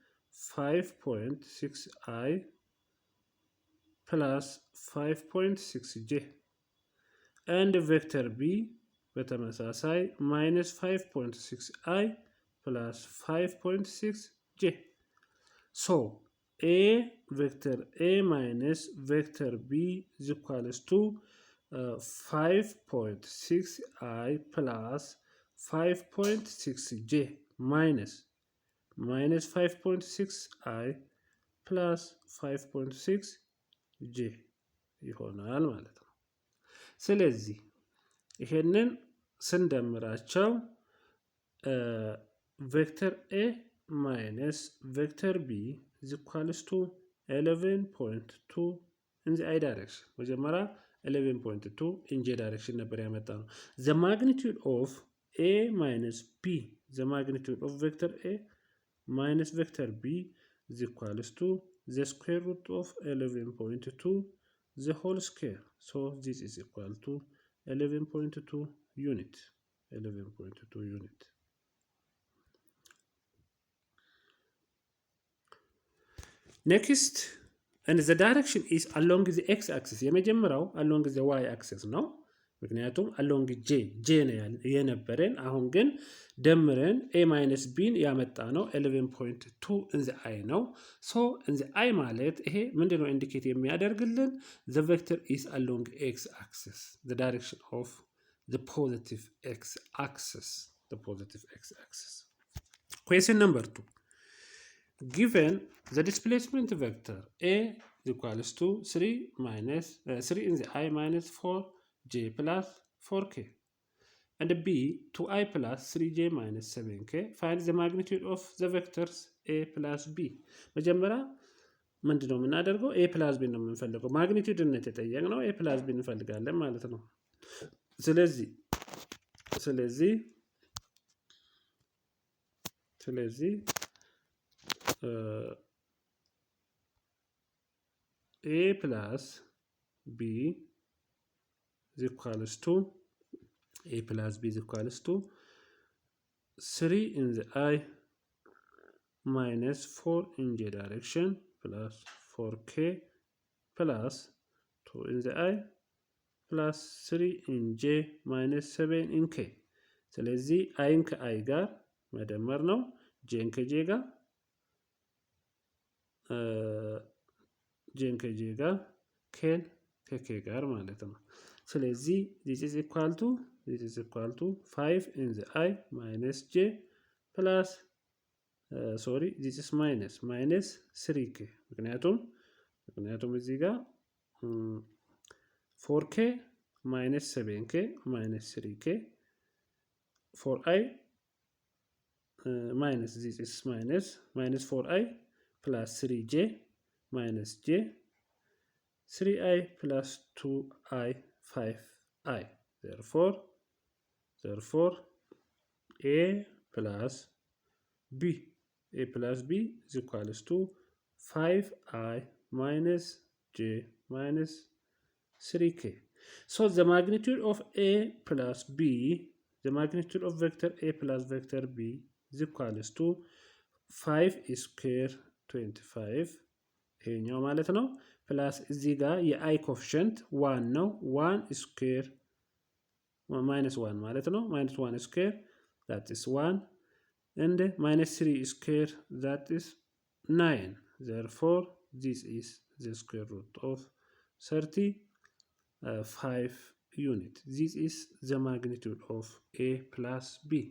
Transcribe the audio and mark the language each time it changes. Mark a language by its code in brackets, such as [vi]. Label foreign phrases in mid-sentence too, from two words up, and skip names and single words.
[en] 5.6i plus 5.6j and vector b በተመሳሳይ minus 5.6i plus 5.6j so a vector a minus vector b is equals to 5.6i plus 5.6j minus 5.6i plus 5.6j [am] ይሆናል ማለት ነው ስለዚህ ይሄንን ስንደምራቸው [en] vector a minus vector b is equals to 11.2 in the I direction መጀመሪያ 11.2 in j direction ነበር ያመጣነው the magnitude of a minus b the magnitude of vector a minus vector b is equals to the square root of 11.2 the whole square so this is equal to 11.2 unit next and the direction is along the x axis የመጀመሪያው along the y axis [am] ነው ምክንያቱም [en] along j [am] ነው የነበረን አሁን ግን ደምረን [en] a minus b [am] ያመጣ ነው [en] 11.2 in the I ነው so in the I [am] ማለት ይሄ ምንድነው ኢንዲኬት የሚያደርግልን [en] the vector is along x axis the direction of the positive x axis question number 2 given the displacement vector a equals to 3 in the I minus 4j plus 4k and b 2i plus 3j minus 7k find the magnitude of the vectors a plus b [am] መጀመሪያ ምንድነው የምናደርገው [en] a plus b [am] ነው የምንፈልገው ማግኒቲዩድ የተጠየቅነው [en] a plus b [am] እንፈልጋለን ማለት ነው ስለዚህ [en] a plus b is equals to 3 in the I minus 4 in j direction plus 4k plus 2 in the I plus 3 in j minus 7 in k [am] ስለዚህ አይን ከአይ ጋር መደመር ነው ጄን ከጄ ጋር ኬን ከኬ ጋር ማለት ነው ስለዚህ [en] this is equal to 5 in the I minus j plus this is minus 3k [am] ምክንያቱም እዚህ ጋር [en] 4k minus 7k minus 3k 4i minus this is minus 4i plus 3j minus j 3i plus 2i 5i therefore a plus b is equals to 5i minus j minus 3k so the magnitude of a plus b the magnitude of vector a plus vector b is equals to 5 square 25 [am] ይሄኛው ማለት ነው ፕላስ እዚህ ጋር የአይ ኮኤፊሺየንት [en] 1 ነው 1 ስኩዌር minus 1 [am] ማለት ነው [en] minus 1 square that is 1 and minus 3 square that is 9 therefore this is the square root of 35 unit. This is the magnitude of A plus B.